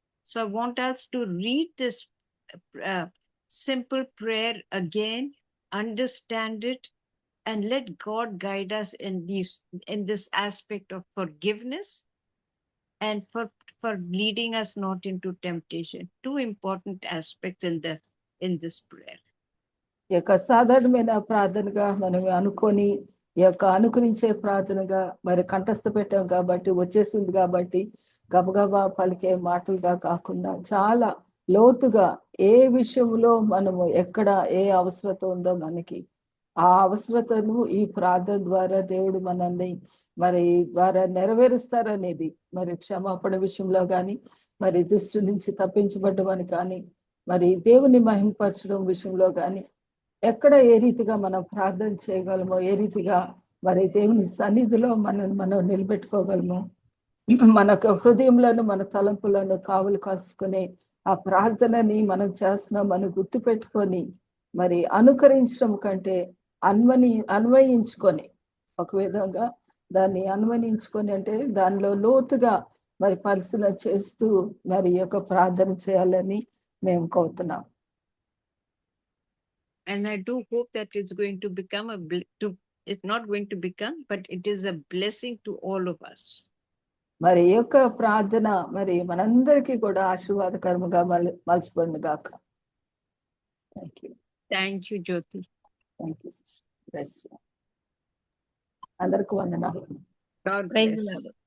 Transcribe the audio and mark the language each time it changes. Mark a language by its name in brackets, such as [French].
[English] So I want us to read this simple prayer again, understand it, and let God guide us in this aspect of forgiveness and for leading us not into temptation. Two important aspects in this prayer. [Telugu] ఈ యొక్క సాధారణమైన ప్రార్థనగా మనం అనుకొని ఈ యొక్క అనుకరించే ప్రార్థనగా మరి కంఠస్థ పెట్టాం కాబట్టి, వచ్చేసింది కాబట్టి గబగబా పలికే మాటలుగా కాకుండా చాలా లోతుగా ఏ విషయంలో మనము ఎక్కడ ఏ అవసరత ఉందో మనకి ఆ అవసరతను ఈ ప్రార్థన ద్వారా దేవుడు మనల్ని మరి ద్వారా నెరవేరుస్తారనేది, మరి క్షమాపణ విషయంలో కానీ, మరి దుష్టు నుంచి తప్పించబడ్డమని కానీ, మరి దేవుని మహిమపరచడం విషయంలో కానీ, ఎక్కడ ఏ రీతిగా మనం ప్రార్థన చేయగలమో, ఏ రీతిగా మరి దేవుని సన్నిధిలో మనం నిలబెట్టుకోగలమో, మన హృదయంలోను మన తలంపులను కావలు కాసుకునే ఆ ప్రార్థనని మనం చేస్తున్నాం మనం గుర్తు పెట్టుకొని మరి అనుకరించడం కంటే అన్వయించుకొని, ఒక విధంగా దాన్ని అన్వయించుకొని అంటే దానిలో లోతుగా మరి పరిశీలన చేస్తూ మరి యొక్క ప్రార్థన చేయాలని మేము కోరుతున్నాం. [English] And I do hope that it's going to become it's not going to become, but it is a blessing to all of us. [Telugu] మరి ఈ యొక్క ప్రార్థన మరి మనందరికీ కూడా ఆశీర్వాదకరముగా మలచబడును గాక. [English] Thank you, Jyoti. Thank you sister. [Telugu] అందరికి వందనాలు. [English] God praise bless.